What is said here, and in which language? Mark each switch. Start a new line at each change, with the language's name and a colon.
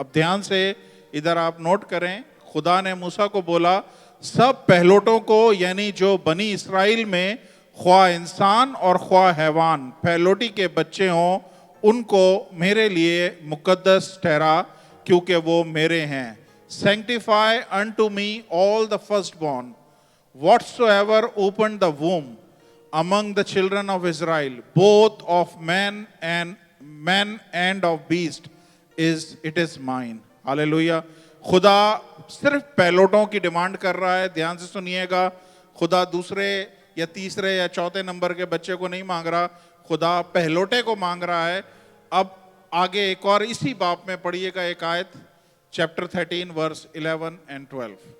Hindi: अब ध्यान से इधर आप नोट करें, खुदा ने मूसा को बोला सब पहलोटों को, यानी जो बनी इसराइल में ख्वाह इंसान और ख्वाह हैवान, पहलोटी के बच्चे हों, उनको मेरे लिए मुकद्दस ठहरा, क्योंकि वो मेरे हैं।
English: Sanctify unto me all the firstborn, whatsoever opened the womb among the children of Israel, both of man and of beast, it is mine.
Hindi: Hallelujah. खुदा सिर्फ पहलोटों की डिमांड कर रहा है। ध्यान से सुनिएगा, खुदा दूसरे या तीसरे या चौथे नंबर के बच्चे को नहीं मांग रहा, खुदा पहलोटे को मांग रहा है। अब आगे एक और इसी बाब में पढ़िएगा एक आयत, चैप्टर 13 वर्स 11 and 12।